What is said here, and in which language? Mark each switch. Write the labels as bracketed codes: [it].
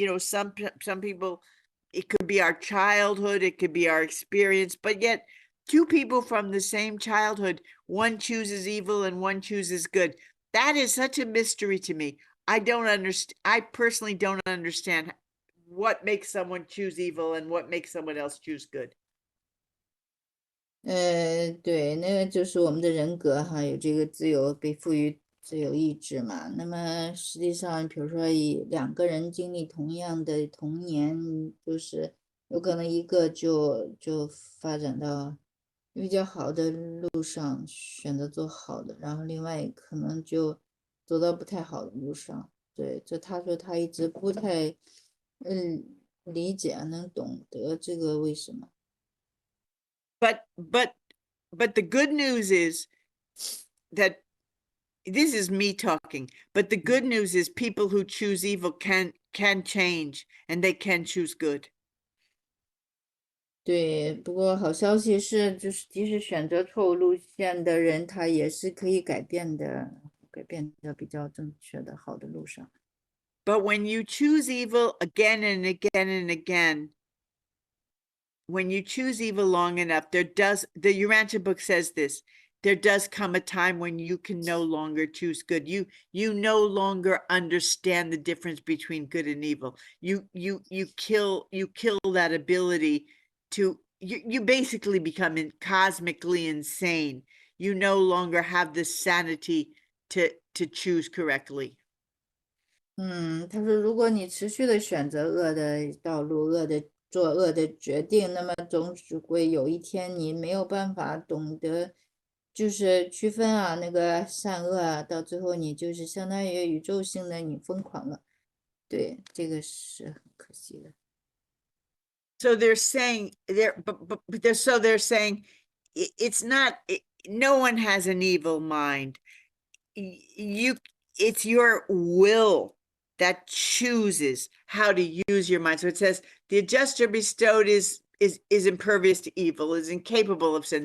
[en] Some people, it could be our childhood, it could be our experience, but yet two people from the same childhood, one chooses evil and one chooses good. That is such a mystery to me. I personally don't understand what makes someone choose evil and what makes someone else choose good. [zh] 对，那个就是我们的人格哈，有这个自由，被赋予自由意志嘛。那么实际上，比如说两个人经历同样的童年，就是有可能一个就发展到比较好的路上，选择做好的，然后另外可能就走到不太好的路上。对，他说他一直不太理解能懂得这个为什么。 [en] But the good news is that this is me talking, but the good news is people who choose evil can change and they can choose good. [zh] 对，不过好消息是，就是即使选择错误路线的人，他也是可以改变的比较正确的好的路上。 [en] But when you choose evil again and again and again, when you choose evil long enough, the Urantia book says this, there does come a time when you can no longer choose good. You no longer understand the difference between good and evil. You kill that ability to, you basically become cosmically insane. You no longer have the sanity to choose correctly. [zh] 他说，如果你持续的选择恶的道路，做恶的决定，那么总是会有一天你没有办法懂得就是区分啊，那个善恶啊，到最后你就是相当于宇宙性的你疯狂了，对，这个是很可惜的。 [en] So they're saying so they're saying it's not, no one has an evil mind. It's your will that chooses how to use your mind. So it says the adjuster bestowed is impervious to evil, is incapable of sin.